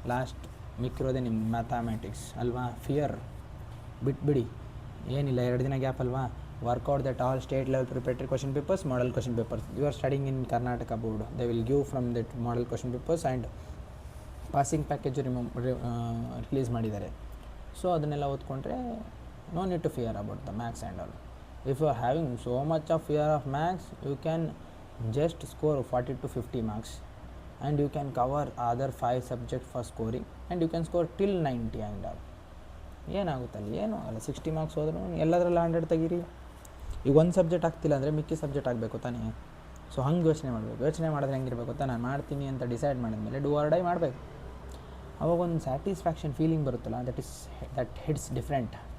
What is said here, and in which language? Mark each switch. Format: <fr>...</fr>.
<kn>Last ಮಿಕ್ಕಿರೋದೇ ನಿಮ್ಮ mathematics ಅಲ್ವಾ. Fear ಬಿಟ್ಬಿಡಿ, ಏನಿಲ್ಲ, 2 ದಿನ ಗ್ಯಾಪ್ ಅಲ್ವಾ.</kn> <en>Work out that all state level preparatory question papers, ಮಾಡಲ್ question papers. You are studying in Karnataka board, they will give from that model question papers and passing package release ಮಾಡಿದ್ದಾರೆ. So</en> <kn>ಅದನ್ನೆಲ್ಲ ಓದ್ಕೊಂಡ್ರೆ</kn> <en>No need to fear about the maths and all. If you are having so much of fear of maths, you can just score 40 to 50 marks, and you can cover other 5 subjects for scoring, and you can score till 90 and all.</en> <kn>ಏನಾಗುತ್ತಲ್ಲ, ಏನೂ ಆಗಲ್ಲ. 60 marks ಹೋದ್ರೂ ಎಲ್ಲದರಲ್ಲ 100 ತೆಗೀರಿ. ಈಗ ಒಂದು subject ಆಗ್ತಿಲ್ಲ ಅಂದರೆ ಮಿಕ್ಕಿ subject ಆಗಬೇಕು ತಾನೇ. ಸೊ ಹಂಗೆ ಯೋಚನೆ ಮಾಡಬೇಕು. ಯೋಚನೆ ಮಾಡಿದ್ರೆ ಹೆಂಗಿರ್ಬೇಕು ಗೊತ್ತಾ, ನಾನು ಮಾಡ್ತೀನಿ ಅಂತ ಡಿಸೈಡ್ ಮಾಡಿದ್ಮೇಲೆ</kn> <en>do or die</en> <kn>ಮಾಡಬೇಕು. ಅವಾಗ ಒಂದು ಸ್ಯಾಟಿಸ್ಫ್ಯಾಕ್ಷನ್ ಫೀಲಿಂಗ್ ಬರುತ್ತಲ್ಲ,</kn> <en>That hits different.</en>